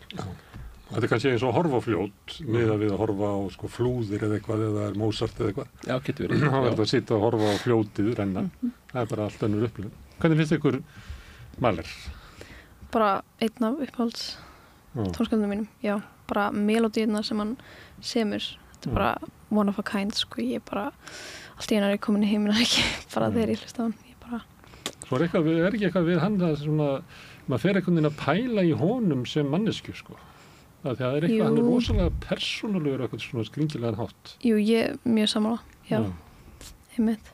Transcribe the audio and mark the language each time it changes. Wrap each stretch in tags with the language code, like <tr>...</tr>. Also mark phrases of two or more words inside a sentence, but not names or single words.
<is>Þetta er kannski eins og að horfa á fljót miðað við að horfa á sko flúðir eða eitthvað eða er Mozart eða eitthvað. Já, getur verið. Það er að sitja og horfa á fljótið renna. Það er bara allt önnur upplifun. Hvernig finnst ykkur Mahler? Bara einn af uppáhalds tónskaldum mínum. Já, bara melodíuna sem hann semur. Þetta er bara</is> <en>one of a kind,</en> <is>sko. Ég bara, allt í einu er ég komin í heiminn ekki, bara þegar ég hlusta á hann. Ég bara... Svo er ekki eitthvað við hann að svona, maður fer einhvern veginn að pæla í honum sem mannesku, sko. Það er eitthvað, hann er rosalega persónulegur eitthvað svona skringilegan hátt. Jú, ég er mjög sammála, já. Einmitt.</is>